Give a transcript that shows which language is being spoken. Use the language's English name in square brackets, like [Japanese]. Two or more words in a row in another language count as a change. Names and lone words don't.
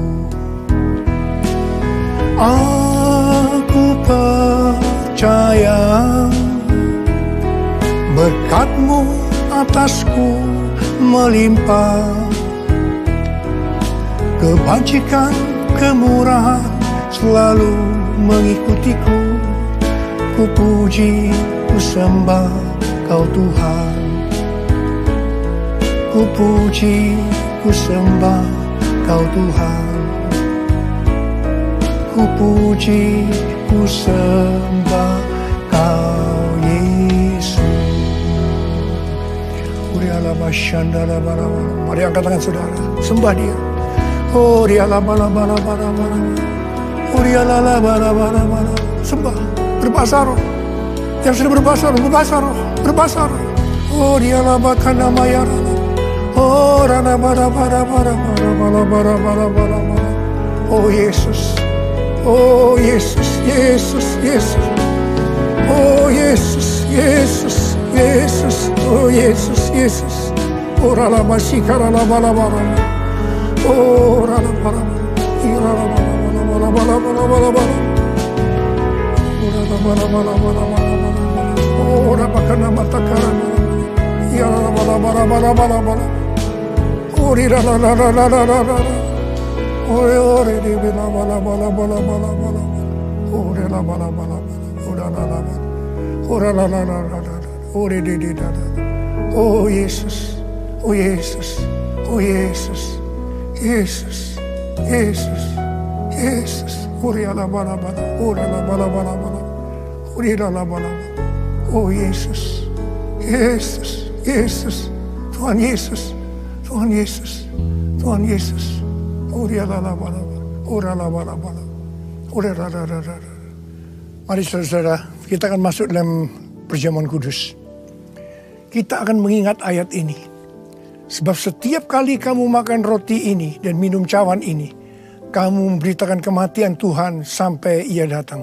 [Indonesian] Aku percaya berkat-Mu atasku melimpah. Kebajikan, kemurahan selalu mengikutiku. Ku puji, ku sembah Kau Tuhan. Ku puji, ku sembah Kau Tuhan. Ku puji, ku sembah Kau Yesus. Mari angkat tangan saudara, sembah Dia. Oh dia la bala bala bala bala. Oh dia la la bala bala bala. Sembah, berbahasa roh. Yang sudah berbahasa roh, berbahasa roh, berbahasa roh. Oh dia la bakana mayara. Oh rana bala bala bala bala bala bala bala bala. Oh Yesus. Oh Yesus, Yesus, Yesus. Oh Yesus, Yesus, Yesus. Oh Yesus, Yesus. Oh rala masikara la bala bala. Oh, rala bala bala, rala bala bala bala bala bala bala, rala bala bala bala bala bala. Oh, rala kana matakara, ya rala bala bala bala bala bala. Oh, rala la la la la la la. Oh, re bala bala bala bala bala bala. Oh, rala bala bala bala. Oh, rala la la. Oh, rala la la la la. Oh, re la la. Oh, Yesus, oh Yesus, oh Yesus. Yesus, Yesus, Yesus. Uri ala bala bala, uri ala bala bala bala, uri ala bala bala. Oh Yesus, Yesus, Yesus, Tuhan Yesus, Tuhan Yesus, Tuhan Yesus. Uri ala bala bala, uri ala bala bala, uri ala bala bala. Mari saudara, kita akan masuk dalam perjamuan kudus. Kita akan mengingat ayat ini. Sebab setiap kali kamu makan roti ini dan minum cawan ini, kamu memberitakan kematian Tuhan sampai Ia datang.